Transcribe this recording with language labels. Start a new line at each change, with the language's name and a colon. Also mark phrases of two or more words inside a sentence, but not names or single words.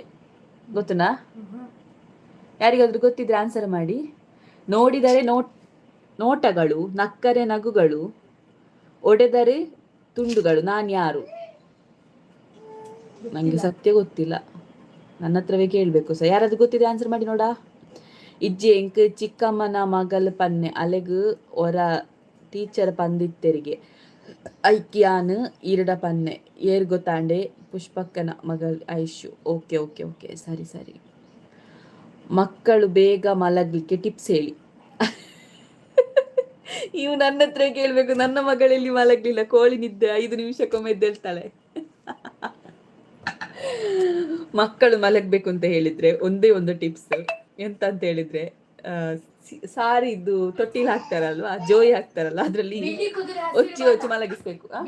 Kannada: ಗೊತ್ತುನಾ? ಯಾರಿಗಾದ್ರೂ ಗೊತ್ತಿದ್ರೆ ಆನ್ಸರ್ ಮಾಡಿ. ನೋಡಿದರೆ ನೋಟಗಳು, ನಕ್ಕರೆ ನಗುಗಳು, ಒಡೆದರೆ ತುಂಡುಗಳು, ನಾನ್ಯಾರು? ನಂಗೆ ಸತ್ಯ ಗೊತ್ತಿಲ್ಲ, ನನ್ನ ಹತ್ರವೇ ಕೇಳಬೇಕು. ಸರ್ ಯಾರಾದ್ರೂ ಗೊತ್ತಿದೆ ಆನ್ಸರ್ ಮಾಡಿ ನೋಡ.
Tulu: ಇಜ್ಜಿ ಎಂಕ್ ಚಿಕ್ಕಮ್ಮನ ಮಗಲ್ ಪನ್ನೆ ಅಲೆಗ್ ಒರ ಟೀಚರ್ ಪಂದಿತ್ತೆರಿಗೆ ಐಕ್ಯಾನ್ ಈರಡ ಪನ್ನೆ ಏರ್ ಗೊತ್ತಾಂಡೆ ಪುಷ್ಪಕ್ಕನ ಮಗಲ್ ಐಶು.
Kannada: ಓಕೆ ಓಕೆ ಓಕೆ, ಸರಿ ಸರಿ. ಮಕ್ಕಳು ಬೇಗ ಮಲಗಲಿಕ್ಕೆ ಟಿಪ್ಸ್ ಹೇಳಿ. ಇವು ನನ್ನ ಹತ್ರ ಕೇಳ್ಬೇಕು. ನನ್ನ ಮಗಳಲ್ಲಿ ಮಲಗಲಿಲ್ಲ, ಕೋಳಿ ನಿದ್ದೆ 5 ನಿಮಿಷಕ್ಕೊಮ್ಮೆ ಎದ್ದೇಳ್ತಾಳೆ. ಮಕ್ಕಳು ಮಲಗಬೇಕು ಅಂತ ಹೇಳಿದ್ರೆ ಒಂದೇ ಒಂದು ಟಿಪ್ಸ್ ಎಂತ ಅಂತ ಹೇಳಿದ್ರೆ, ಸಾರಿ ಇದು ತೊಟ್ಟಿಲ್ ಹಾಕ್ತಾರಲ್ವಾ, ಜೋಯಿ ಹಾಕ್ತಾರಲ್ಲ, ಅದ್ರಲ್ಲಿ ಒಚ್ಚಿ ಒಚ್ಚಿ ಮಲಗಿಸ್ಬೇಕು.